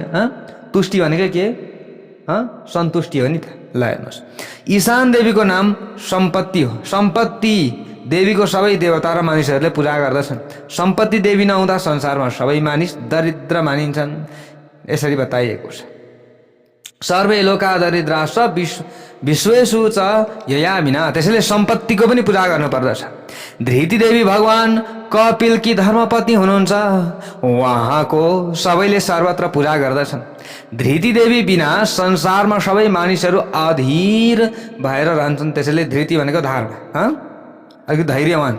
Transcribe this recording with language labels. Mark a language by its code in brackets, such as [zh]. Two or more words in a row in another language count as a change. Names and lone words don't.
[ne] तुष्टि भनेको के? सन्तुष्टि हो नि त। ल हेर्नुहोस्, ईशान देवीको नाम सम्पत्ति हो। सम्पत्ति देवीको सबै देवता र मानिसहरूले पूजा गर्दछन्। सम्पत्ति देवी नहुँदा संसारमा सबै मानिस दरिद्र मानिन्छन्, यसरी बताइएको छ। [sa] सर्वे लोका दरिद्राश्च विश्वेषु च ययामिना। [ne] त्यसैले सम्पत्तिको पनि पूजा गर्नुपर्दछ। धृति देवी भगवान कपिलकी धर्मपत्नी हुनुहुन्छ। उहाँको सबैले सर्वत्र पूजा गर्दछन्। धृति देवी बिना संसारमा सबै मानिसहरू अधीर भएर रहन्छन्। त्यसैले धृति भनेको धारणा, अलिक धैर्यवान।